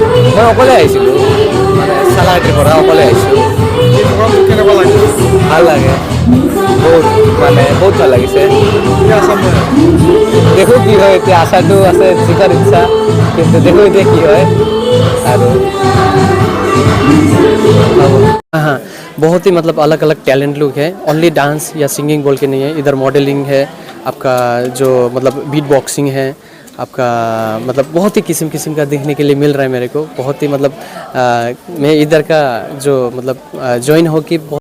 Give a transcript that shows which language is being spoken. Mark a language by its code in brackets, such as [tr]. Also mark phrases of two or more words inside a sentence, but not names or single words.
[as] মই অকলে আহিছিলোঁ মানে চালাহাটিৰ পৰা অকলে আহিছোঁ এই প্ৰগ্ৰামটো কেনেকুৱা লাগিছে ভাল লাগে বহুত ভাল লাগিছে কি আশা কৰে দেখো কি হয় এতিয়া আশাটো আছে জিকাৰ ইচ্ছা কিন্তু দেখো এতিয়া কি হয় আৰু [hi] हाँ बहुत ही मतलब अलग अलग टैलेंट लोग हैं [en] only dance [hi] या सिंगिंग बोल के नहीं है इधर मॉडलिंग है आपका जो मतलब [en] beat boxing [hi] है आपका मतलब बहुत ही किस्म का देखने के लिए मिल रहा है मेरे को बहुत ही मतलब मैं इधर का जो मतलब ज्वाइन हो कि